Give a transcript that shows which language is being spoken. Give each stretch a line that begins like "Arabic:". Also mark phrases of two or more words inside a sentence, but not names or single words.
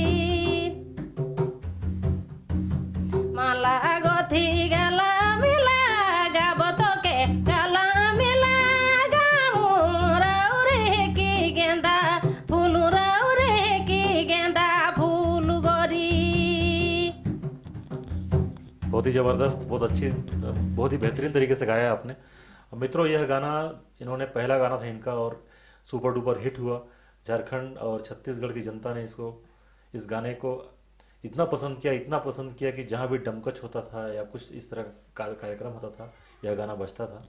Sadri: माला गोथी गला मिला गाबो तो के गला मिला गामू रे की गेंदा फूल रे की गेंदा फूल गोरी।
Hindi: बहुत ही ज़बरदस्त, बहुत अच्छी, बहुत ही बेहतरीन तरीके से गाया आपने। मित्रों, यह गाना इन्होंने पहला गाना था इनका, और सुपर डुपर हिट हुआ। झारखंड और छत्तीसगढ़ की जनता ने इस गाने को इतना पसंद किया, इतना पसंद किया कि जहाँ भी डमकच होता था या कुछ इस तरह का कार्यक्रम होता था, यह गाना बजता था।